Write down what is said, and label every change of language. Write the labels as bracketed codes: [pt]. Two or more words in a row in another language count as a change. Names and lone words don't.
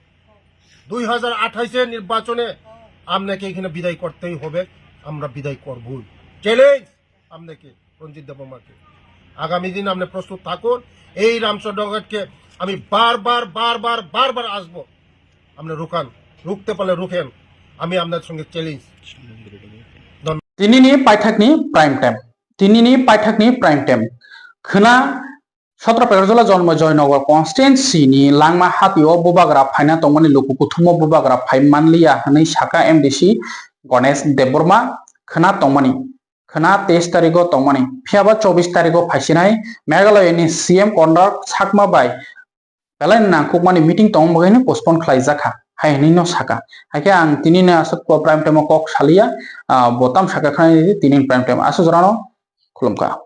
[bn] 2028 নির্বাচনে আপনাকে এখানে বিদায় করতেই হবে, আমরা বিদায় করবই। চ্যালেঞ্জ আপনাকে রঞ্জিত দেববর্মাকে। আগামী দিন আপনি প্রস্তুত থাকুন। এই রামচন্দ্রঘাটকে আমি বারবার বারবার বারবার আসবো, আপনি রুখান, রুখতে পারলে রুখেন। আমি আপনার সঙ্গে চ্যালেঞ্জ। [trp] Tinini Paithakni Prime Time. Tinini Paithakni Prime Time. khna 17 Pekajala Jonmo Joynagar constituency ni langma hatio bubagra phaina tongmani loku kuthumo bubagra phai manliya hanai saka MDC Ganesh Deborma khna tongmani khna 23 tarigo tongmani phiaba 24 tarigo phaisinai Meghalaya ni CM Conduct Sakma bai Pelain nangkukmani meeting tongmani postpone khlaijaka hai ni no saka haike ang tinina asat prime time kok salia botam saka khani tinin prime time asu jorano khulumka